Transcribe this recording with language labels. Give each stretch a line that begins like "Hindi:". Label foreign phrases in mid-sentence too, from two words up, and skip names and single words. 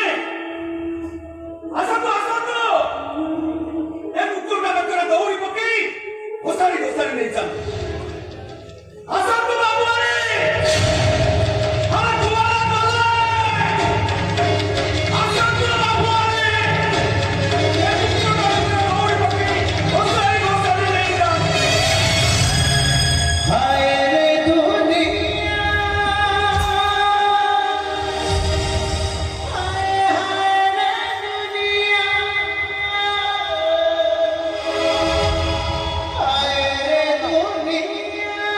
Odia: ଆସନ୍ତୁ ଆସନ୍ତୁ, ଏ କୁକୁରଟା ବେକରେ ଦୌଡ଼ି ପକେଇ ଘୋଷାଡ଼ି ଘୋଷାଡ଼ି ନେଇଯାଆନ୍ତୁ। ଆସନ୍ତୁ ବାବୁଆଣୀ, ଆସନ୍ତୁ ବାବୁଆଣୀ, ଏ କୁକୁରଟା ବେକରେ ଦୌଡ଼ି ପକେଇ ଘୋଷାଡ଼ି ଘୋଷାଡ଼ି ନେଇଯାଆନ୍ତୁ।
Hindi: हाय रे दुनिया, हाय हाय रे दुनिया, हाय रे दुनिया,